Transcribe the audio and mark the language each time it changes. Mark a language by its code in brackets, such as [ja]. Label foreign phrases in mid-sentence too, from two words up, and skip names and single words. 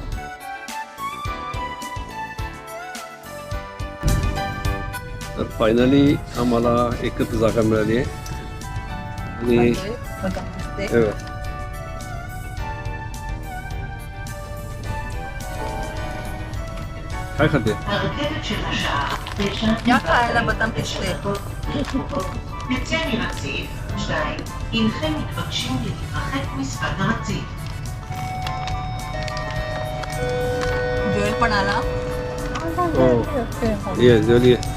[mr] तर फायनली आम्हाला एकच जागा मिळाली आहे आणि काय खाते? या खायला बदाम पिस्ते. [he] יוצא מרציף. 2. אינכם מתבקשים להתרחק משפת הרציף. [mr] जोएल पण आला. ये जेवली.